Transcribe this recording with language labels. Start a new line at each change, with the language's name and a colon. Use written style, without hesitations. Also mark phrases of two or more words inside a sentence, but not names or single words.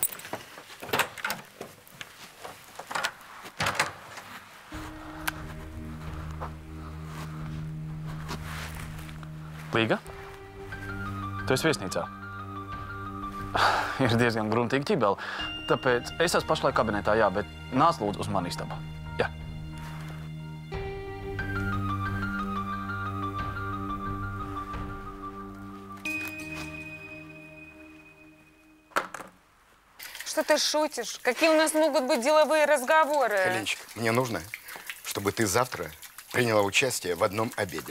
Latvian: Līga? Tu esi viesnīcā? Ir diezgan gruntīgi ķibeli. Tāpēc es esmu pašlaik kabinetā, jā, bet nāc lūdzu uz mani istabā. Jā.
Russian: Что ты шутишь? Какие у нас могут быть деловые разговоры? Ленчик, мне нужно, чтобы ты завтра приняла участие в одном обеде.